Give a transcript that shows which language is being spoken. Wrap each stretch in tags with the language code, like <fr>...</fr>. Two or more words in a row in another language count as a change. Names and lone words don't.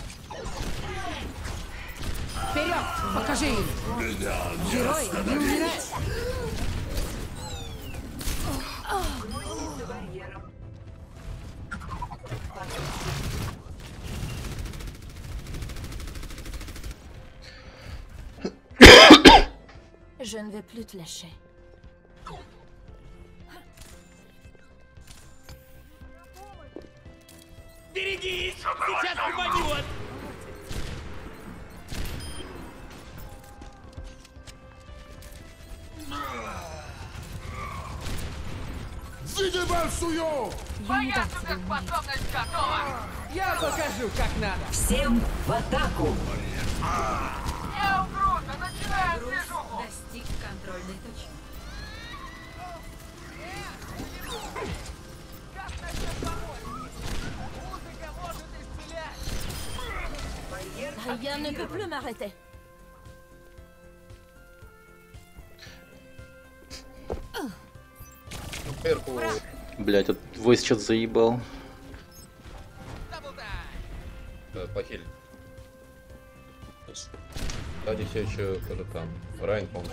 <ru>Вперед! Покажи им! Герои не умирают!</ru> <fr>Je ne vais plus te lâcher.</fr> <ru>Берегись! Сейчас упадет! Зидебальсую! Моя суперспособность готова! Я покажу, как надо! Всем в атаку! Я угроза! Начинаем Груз движуху! достиг контрольной точки.</ru> <fr>Rien ne peut plus m'arrêter.</fr> <ru>Блять, этот твой сейчас заебал. Похиль. Сзади все еще кто-то там. Райн, по-моему.</ru>